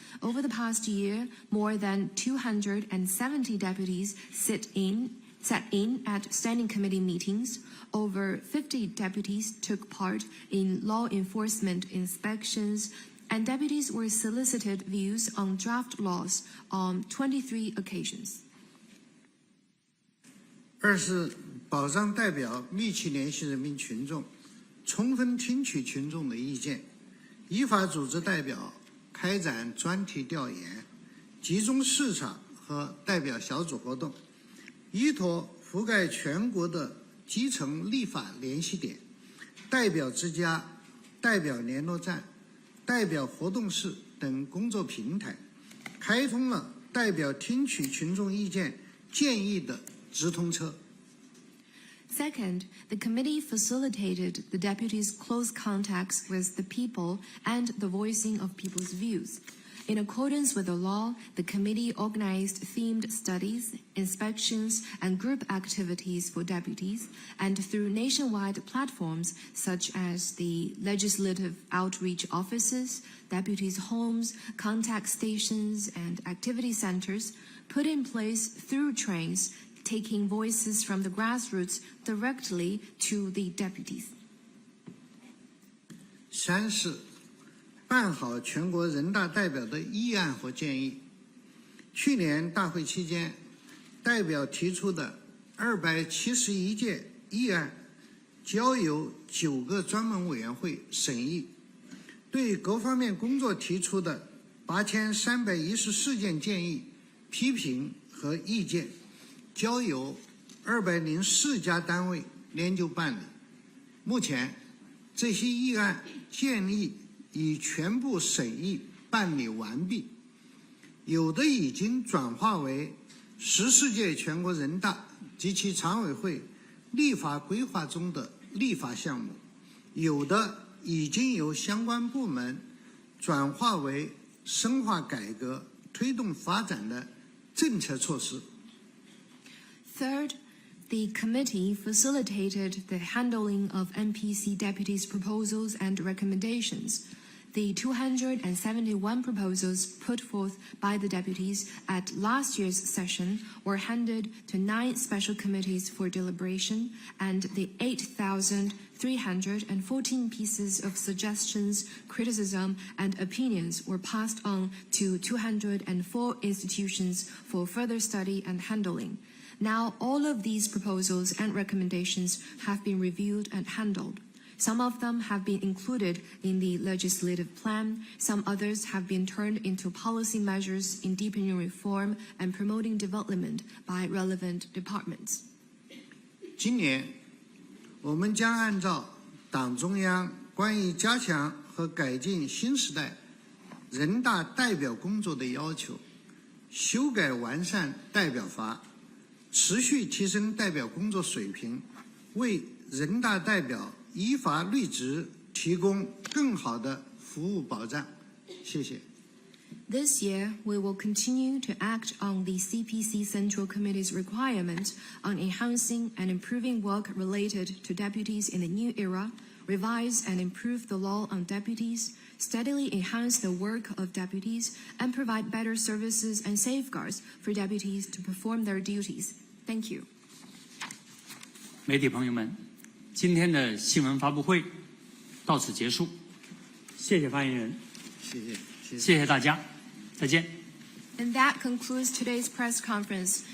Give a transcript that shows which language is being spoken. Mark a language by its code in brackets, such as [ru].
[en] Over the past year, more than 270 deputies sat in at standing committee meetings. Over 50 deputies took part in law enforcement inspections, and deputies were solicited views on draft laws on 23 occasions. [zh] 二是保障代表密切联系人民群众，充分听取群众的意见，依法组织代表开展专题调研、集中视察和代表小组活动，依托覆盖全国的基层立法联系点、代表之家、代表联络站、代表活动室等工作平台，开通了代表听取群众意见建议的直通车。 [en] Second, the committee facilitated the deputies' close contacts with the people and the voicing of people's views. In accordance with the law, the committee organized themed studies, inspections, and group activities for deputies, and through nationwide platforms such as the legislative outreach offices, deputies' homes, contact stations, and activity centers, put in place through trains, taking voices from the grassroots directly to the deputies. [zh] 三是办好全国人大代表的议案和建议。去年大会期间，代表提出的271件议案，交由9个专门委员会审议；对各方面工作提出的8314件建议、批评和意见，交由204家单位研究办理。目前，这些议案建议已全部审议办理完毕，有的已经转化为14届全国人大及其常委会立法规划中的立法项目，有的已经由相关部门转化为深化改革、推动发展的政策措施。 [en] Third, the committee facilitated the handling of NPC deputies' proposals and recommendations. The 271 proposals put forth by the deputies at last year's session were handed to 9 special committees for deliberation, and the 8,314 pieces of suggestions, criticism, and opinions were passed on to 204 institutions for further study and handling. Now, all of these proposals and recommendations have been reviewed and handled. Some of them have been included in the legislative plan. Some others have been turned into policy measures in deepening reform and promoting development by relevant departments. [zh] 今年，我们将按照党中央关于加强和改进新时代人大代表工作的要求，修改完善代表法，持续提升代表工作水平，为人大代表依法履职提供更好的服务保障。谢谢。 [en] This year, we will continue to act on the CPC Central Committee's requirement on enhancing and improving work related to deputies in the new era, revise and improve the law on deputies, steadily enhance the work of deputies, and provide better services and safeguards for deputies to perform their duties. Thank you. [zh] 媒体朋友们，今天的新闻发布会到此结束，谢谢发言人，谢谢大家，再见。 [en] And that concludes today's press conference.